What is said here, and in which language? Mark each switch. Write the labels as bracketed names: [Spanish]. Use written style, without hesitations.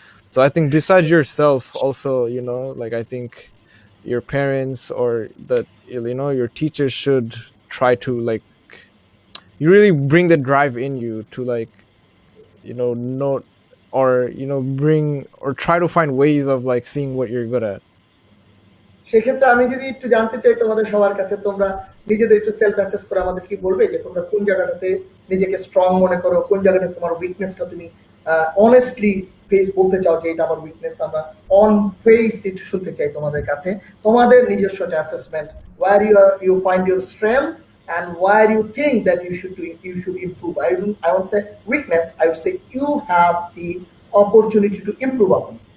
[English] So I think besides yourself also, you know, like I think your parents or that, you know, your teachers should try to like, you really bring the drive in you to like, you know, note or, you know, bring or try to find ways of like seeing what you're good at. [Bangla] সেক্ষেত্রে আমি যদি একটু জানতে চাই তোমাদের সবার কাছে, তোমরা নিজেদের একটু সেলফ অ্যাসেস করে আমাদের কি বলবে যে তোমরা কোন জায়গাটাতে নিজেকে স্ট্রং মনে করো, কোন জায়গাটাতে তোমার উইকনেসটা তুমি অনেস্টলি ফেস বলতে চাও যে এটা আমার উইকনেস। আমরা অন ফেস একটু শুনতে চাই তোমাদের কাছে, তোমাদের নিজস্ব যে assessment, where you find your strength and [English] where you think that you should improve. I won't say weakness, I would say you have the opportunity to improve upon.